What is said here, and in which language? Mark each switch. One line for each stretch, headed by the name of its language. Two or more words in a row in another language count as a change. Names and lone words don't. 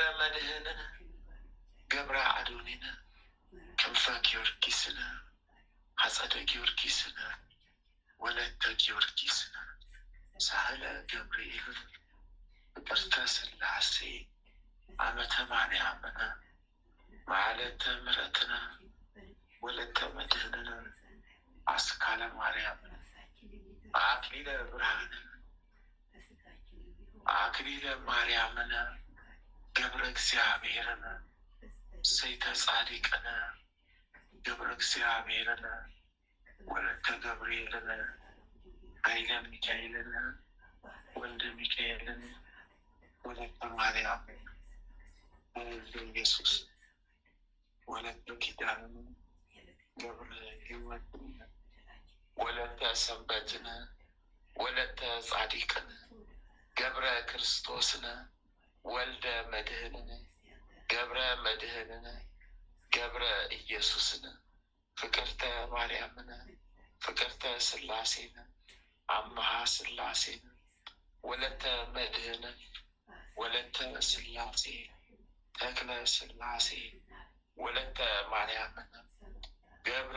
Amharic: መድኅንን ገብረ አዶኒን ክንፈ ጊዮርጊስን አጸደ ጊዮርጊስን ወለተ ጊዮርጊስን ሳህለ ገብርኤልን ፍቅርተ ሥላሴ አመተ ማርያምን መሀለተ ምሕረትን ወለተ መድኅንን አስካለ ማርያምን አክሊለ ብርሃንን አክሊለ ማርያምን ገብረ እግዚአብሔርን ሰይተ ጻድቅን ገብረ እግዚአብሔርን ወለተ ገብርኤልን ኃይለ ሚካኤልን ወልደ ሚካኤልን ወለተ ማርያም ወልደ ኢየሱስ ወለተ ኪዳንን ገብረ ሕይወትን ወለተ ሰንበትን ወለተ ጻድቅን ገብረ ክርስቶስን ወልደ መድኅንን ገብረ መድኅንን ገብረ ኢየሱስን ፍቅርተ ማርያምን ፍቅርተ ሥላሴን አምሃ ሥላሴን ወለተ መድኅንን ወለተ ሥላሴ ተክለ ሥላሴ ወለተ ማርያምን ገብረ